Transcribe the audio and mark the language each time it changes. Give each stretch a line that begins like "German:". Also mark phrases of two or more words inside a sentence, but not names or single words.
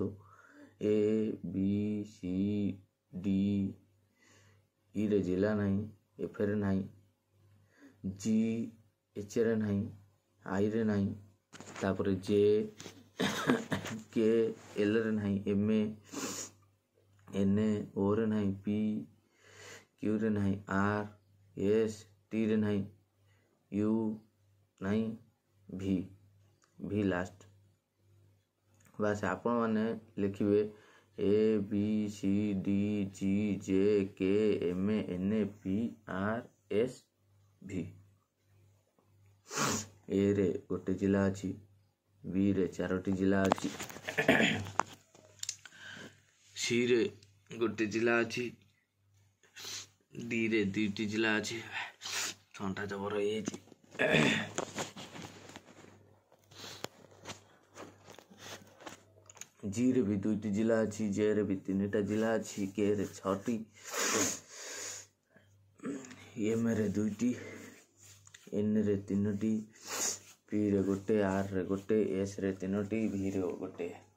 Odia: A B C D ଇରେ ଜିଲ୍ଲା ନାହିଁ, Fରେ ନାହିଁ, G Hରେ ନାହିଁ, Iରେ ନାହିଁ, ତାପରେ J K Lରେ ନାହିଁ, M N Oରେ ନାହିଁ, P Qରେ ନାହିଁ, R S Tରେ ନାହିଁ, U ନାହିଁ, V ଲାଷ୍ଟ। ବାସ୍ ଆପଣମାନେ ଲେଖିବେ A B C D G J K M N P R S V। Aରେ ଗୋଟେ ଜିଲ୍ଲା ଅଛି, Bରେ 4ଟି ଜିଲ୍ଲା ଅଛି, Cରେ ଗୋଟେ ଜିଲ୍ଲା ଅଛି, Dରେ 2ଟି ଜିଲ୍ଲା ଅଛି। ଥଣ୍ଡା ଜବର ହେଇଯାଇଛି। Gରେ ବି 2ଟି ଜିଲ୍ଲା ଅଛି, Jରେ ବି 3ଟା ଜିଲ୍ଲା ଅଛି, Kରେ 6ଟି, Mରେ 2ଟି, Nରେ 3ଟି, Pରେ ଗୋଟେ, Rରେ ଗୋଟେ, Sରେ 3ଟି, Vରେ ଗୋଟେ।